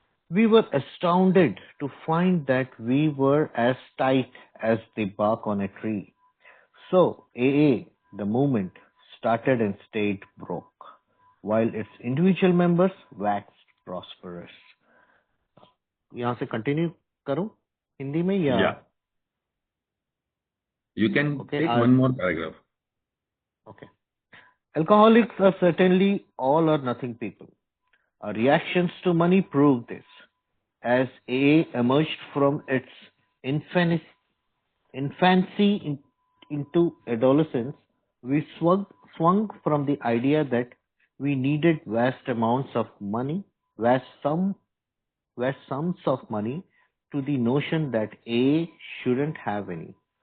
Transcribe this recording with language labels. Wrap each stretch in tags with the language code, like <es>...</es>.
<en>We were astounded to find that we were as tight as the bark on a tree. So AA, the movement, started and stayed broke, while its individual members waxed prosperous.</en> <hi>यहाँ से continue करूं हिंदी में या</hi> <en>Yeah, you can okay take one more paragraph. Okay Alcoholics are certainly all or nothing people. Our reactions to money prove this. As AA emerged from its infancy into adolescence, we swung from the idea that we needed vast amounts of money, vast sums of money, to the notion that AA shouldn't have any.</en>